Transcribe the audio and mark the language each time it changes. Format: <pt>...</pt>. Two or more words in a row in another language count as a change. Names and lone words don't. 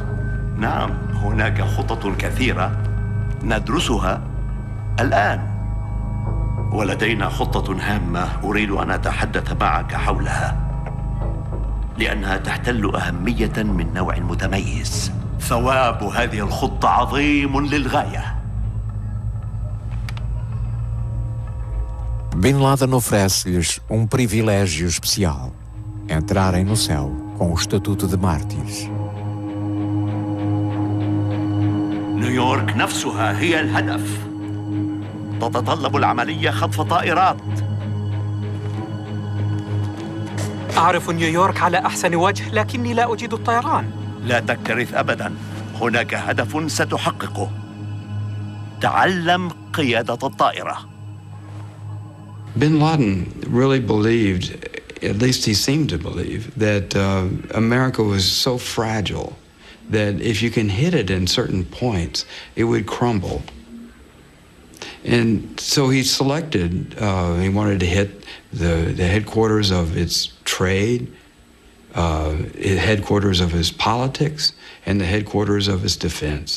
<ar>نعم، هناك خطط كثيرة ندرسها الآن، ولدينا خطة هامة أريد أن أتحدث معك حولها، لأنها تحتل أهمية من نوع متميز. ثواب هذه الخطة عظيم للغاية.</ar> <pt>Bin Laden oferece-lhes um privilégio especial: entrarem no céu com o estatuto de mártires.</pt> <ar>نيويورك نفسها هي الهدف. تتطلب العملية خطف طائرات. أعرف نيويورك على أحسن وجه، لكني لا أجيد الطيران. لا تكترث أبداً، هناك هدف ستحققه. تعلم قيادة الطائرة.</ar> <en>Bin Laden really believed, at least he seemed to believe, that America was so fragile that if you can hit it in certain points, it would crumble. And so he selected, he wanted to hit the headquarters of its trade, headquarters of his politics, and the headquarters of his defense.</en>